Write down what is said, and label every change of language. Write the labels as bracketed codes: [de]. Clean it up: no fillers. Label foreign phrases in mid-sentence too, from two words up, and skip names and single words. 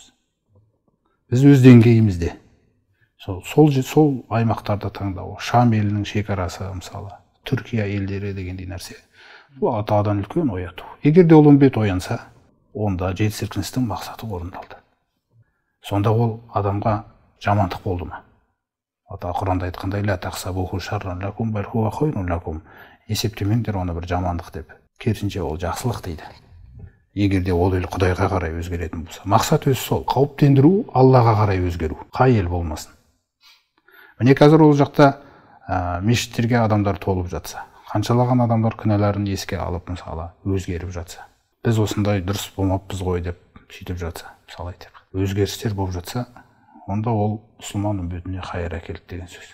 [kk] Біз өз деңгейімізде сол аймақтарда таңдау, Шам елінің шекарасы мысалы, Түркия елдері дегендей нәрсе, бұл Атадан үлкен ояту. Егер де ол үмбет оянса, онда жер сілкіністің мақсаты орындалды. Сонда ол адамға жамандық болды ма? Ата Құранда айтқандай, [ar] لا تحسبوه شرا لكم بل هو خير لكم. [kk] Есептемеңдер оны бір жамандық деп. Керісінше ол жақсылық дейді. Егер де ол ел Құдайға қарай өзгеретін болса, мақсат өзі сол, қауіптендіру, Аллаға қарай өзгеру. Қай ел болмасын. Міне қазір ол жақта мешіттерге адамдар толып жатса, қаншалаған адамдар күнәларын еске алып мысалы өзгеріп жатса, біз осындай дұрыс болмаппыз ғой деп сөйтіп жатса, мысалы айтайық, өзгерістер болып жатса, онда ол мұсылман үмбетіне қайыр әкелді деген сөз.